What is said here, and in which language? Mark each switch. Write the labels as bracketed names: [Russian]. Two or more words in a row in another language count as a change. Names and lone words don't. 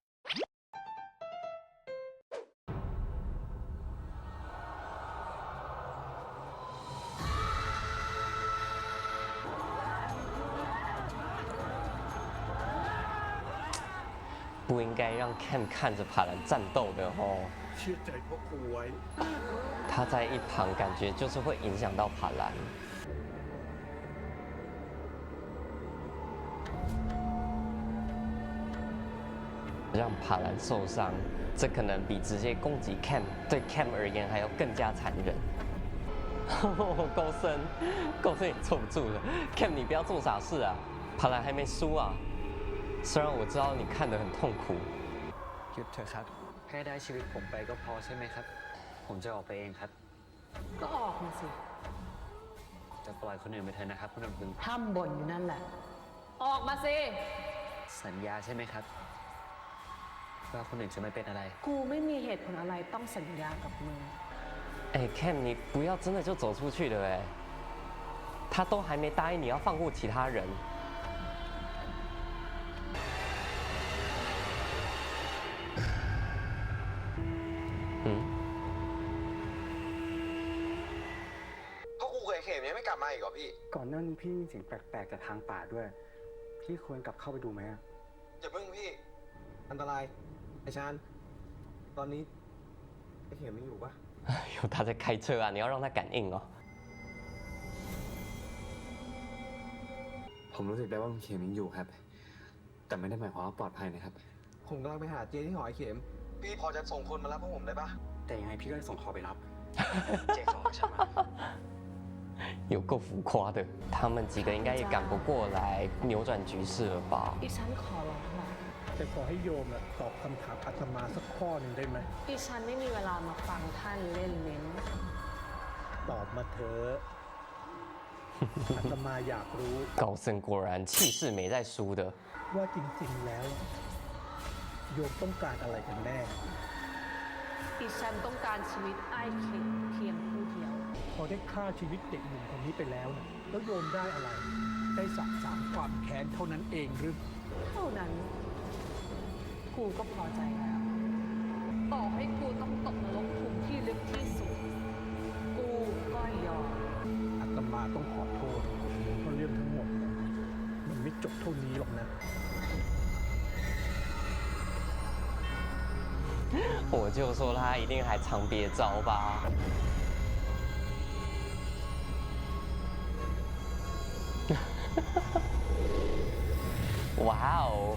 [Chinese] 不应该让 Cam 看着帕兰战斗的哦。 [Thai] เชื่อใจพ่อครูไว้ [Chinese] 他在一旁感觉就是会影响到帕兰。让帕兰受伤，这可能比直接攻击 Cam 对 Cam 而言还要更加残忍。高僧，高僧也坐不住了。Cam， 你不要做傻事啊！帕兰还没输啊。虽然我知道你看得很痛苦。 [Thai] หยุดเถอะครับแค่ได้ชีวิตผมไปก็พอใช่ไหมครับผมจะออกไปเองครับ ก็ออกมาสิ จะปล่อยคนอื่นไปเถอะนะครับคุณลำพึง ห้ามบ่นอยู่นั่นแหละออกมาสิ สัญญาใช่ไหมครับว่าคนอื่นจะไม่เป็นอะไร กูไม่มีเหตุผลอะไรต้องสัญญากับมึง [Chinese] Cam， 你不要真的就走出去了哎，他都还没答应你要放过其他人。 [Thai] พ่อครูเคยเข็มยังไม่กลับมาอีกเหรอพี่ ก่อนหน้านี้พี่เสียงแปลกๆจากทางป่าด้วยพี่ควรกลับเข้าไปดูไหมอะ อย่าเพิ่งพี่อันตรายไอ้ชานตอนนี้ไอ้เข็มไม่อยู่ปะ [Chinese] 有他在开车啊，你要让他感应哦。 [Thai] ผมรู้สึกได้ว่าเข็มยังอยู่ครับแต่ไม่ได้หมายความว่าปลอดภัยนะครับ ผมกำลังไปหาเจที่หอไอ้เข็มพี่พอจะส่งคนมารับพวกผมได้ปะ แต่ยังไงพี่ก็จะส่งเขาไปรับ เจส่งให้ฉันมา [Chinese] 有够浮夸的，他们几个应该也赶不过来扭转局势了吧？ [Thai] ดิฉันขอร้องละ แต่ขอให้โยมตอบคำถามอาตมาสักข้อหนึ่งได้ไหม ดิฉันไม่มีเวลามาฟังท่านเล่นลิ้น ตอบมาเถอะอาตมาอยากรู้ [Chinese] 高僧果然气势没在输的。 [Thai] ว่าจริงๆแล้วโยมต้องการอะไรกันแน่ ดิฉันต้องการชีวิตไอ้เข็มเพียงผู้เดียว พอได้ฆ่าชีวิตเด็กหนุ่มคนนี้ไปแล้วนะแล้วโยมได้อะไรได้สะสางความแค้นเท่านั้นเองหรือ เท่านั้นกูก็พอใจแล้วต่อให้กูต้องตกนรกขุมที่ลึกที่สุดกูก็ยอม อาตมาต้องขอโทษเพราะเรื่องทั้งหมดมันไม่จบเท่านี้หรอกนะ [Chinese] 我就说他一定还藏别招吧。哇哦！